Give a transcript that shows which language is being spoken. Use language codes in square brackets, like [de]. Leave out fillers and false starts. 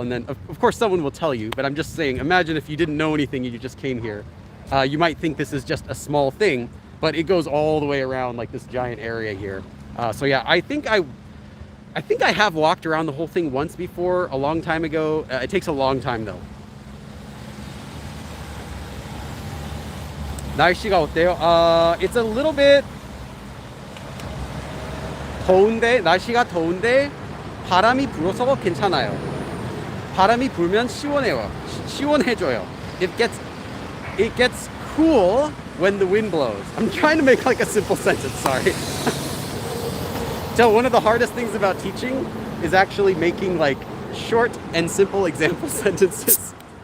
[en] And then of course someone will tell you, but I'm just saying, imagine if you didn't know anything and you just came here. You might think this is just a small thing, but it goes all the way around like this giant area here. So yeah, I think I have walked around the whole thing once before, a long time ago. It takes a long time though. [ko] 날씨가 어때요? [en] It's a little bit [ko] 더운데, 날씨가 더운데 바람이 불어서 괜찮아요. 바람이 불면 시원해요. 시원해져요. [en] It gets cool when the wind blows. I'm trying to make like a simple sentence, sorry. So one of the hardest things about teaching is actually making like short and simple example sentences.